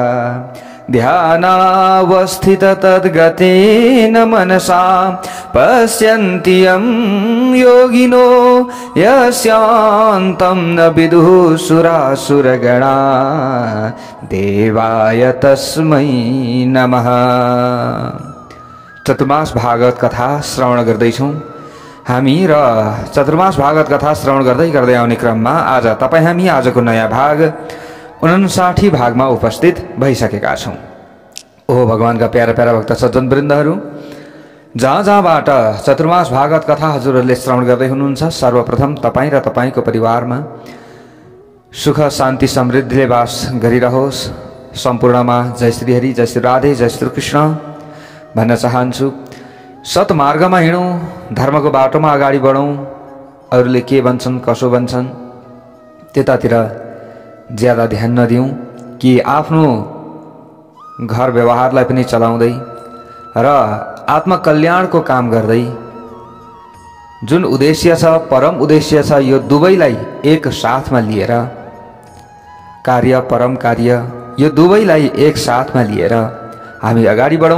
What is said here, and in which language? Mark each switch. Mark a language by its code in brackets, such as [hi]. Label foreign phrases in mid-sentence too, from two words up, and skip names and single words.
[sa] ध्यानावस्थित तद्गतेन मनसा पश्यन्ति यं योगिनो यस्यान्तं न विदुः सुरासुरगणा। देवाय तस्मै नमः। [ne] चतुर्मास भागवत कथा श्रवण गर्दैछौँ हामी र चतुर्मास भागवत कथा श्रवण गर्दै आउने क्रममा आज तपाईँ हामी आजको नयाँ भाग 59 भागमा उपस्थित भइसकेका छौं। ओ भगवानका प्यारा प्यारा भक्त सज्जन वृन्दहरू, जहाँ जहाँबाट चतुर्मास भागवत कथा हजुरहरूले श्रवण गर्दै हुनुहुन्छ, सर्वप्रथम तपाईँ र तपाईँको परिवारमा सुख शान्ति समृद्धिले वास गरिरहोस्। सम्पूर्णमा जय श्री हरि, जय श्री राधे, जय श्री कृष्ण भन्न चाहन्छु। सत्मार्गमा हिँडौँ, धर्मको बाटोमा अगाडि बढौँ। अरूले के भन्छन् कसो भन्छन् त्यतातिर ज्यादा ध्यान नदिउँ कि आफ्नो घर व्यवहारलाई पनि चलाउँदै र आत्मकल्याणको काम गर्दै जुन उद्देश्य छ, परम उद्देश्य छ, यो दुवैलाई एक साथमा लिएर कार्य परम कार्य यो दुवैलाई एक साथमा लिएर हामी अगाडि बढौँ।